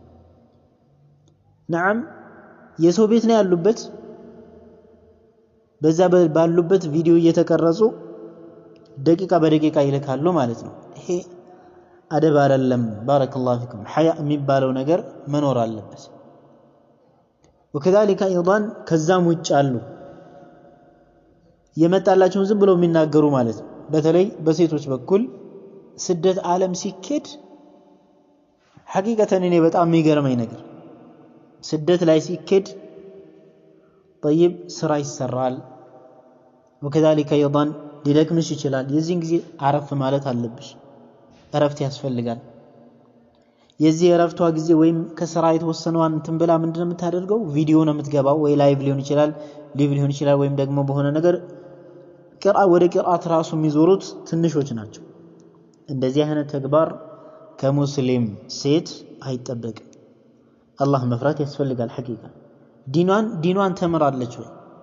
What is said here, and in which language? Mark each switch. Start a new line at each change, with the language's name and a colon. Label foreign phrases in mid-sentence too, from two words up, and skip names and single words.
Amharic: نعم የሰው ቤት ነው ያሉበት፣ በዛ ባሉበት ቪዲዮ እየተቀረጹ ደቂቃ በደቂቃ ይልካሉ ማለት ነው። ይሄ አደብ አይደለም።
Arabic: بارك الله فيكم
Amharic: ሐያ የሚባለው ነገር መኖር አለበት።
Arabic: وكذلك ايضا
Amharic: ከዛም ውጭ አሉ የመጣላቸውን ዝም ብለው የሚናገሩ ማለት ነው። በተለይ በሴቶች በኩል ስደት ዓለም ሲኬድ ሐቂቀተን እኔ በጣም የሚገርመኝ ነገር ስደት ላይ ሲኬድ طيب ስራ ይሰራል
Arabic: وكذلك ايضا
Amharic: ሊደክምሽ ይችላል። የዚህን ጊዜ አረፍ ማለት አለብሽ። እረፍት ያስፈልጋል። የዚህ የረፍቷ ጊዜ ወይም ከስራ የተወሰነዋን እንትን ብላ ምንድነው የምታደርገው ቪዲዮ ነው የምትገባው ወይ ላይቭ ሊሆን ይችላል ሊቭ ሊሆን ይችላል ወይም ደግሞ በሆነ ነገር ወደ ቂርአት ራሱ የሚዞሩት ትንሾች ናቸው እንደዚህ አይነት ተግባር ከሙስሊም ሴት አይጠበቅም አላህ መፍራት ያስፈልጋል ሐቂቃ ዲኗን ተምራለች ወይ